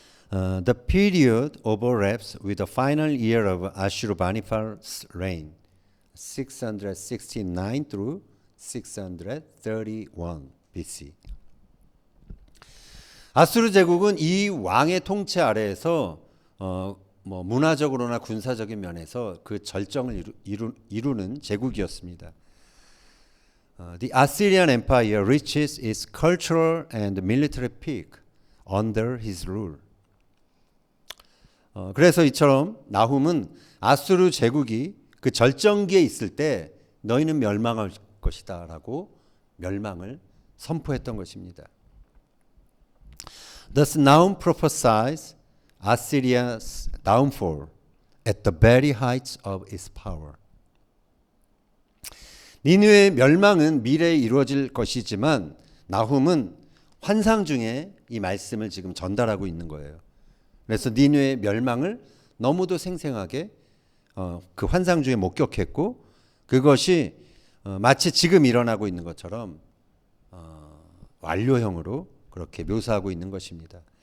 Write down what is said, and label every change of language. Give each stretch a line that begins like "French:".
English: The period overlaps with the final year of Ashurbanipal's reign, 669 through 631 BC.
Korean: 아수르 제국은 이 왕의 통치 아래에서 문화적으로나 군사적인 면에서 그 절정을 이루는 제국이었습니다.
English: The Assyrian Empire reaches its cultural and military peak under his rule.
Korean: 그래서 이처럼 나훔은 아수르 제국이 그 절정기에 있을 때 너희는 멸망할 것이다 라고 멸망을 선포했던 것입니다.
English: Thus Nahum prophesies Assyria's downfall at the very heights of its power.
Korean: 니느웨의 멸망은 미래에 이루어질 것이지만 나훔은 환상 중에 이 말씀을 지금 전달하고 있는 거예요. 그래서 니느웨의 멸망을 너무도 생생하게 그 환상 중에 목격했고 그것이 마치 지금 일어나고 있는 것처럼 완료형으로 그렇게 묘사하고 있는 것입니다.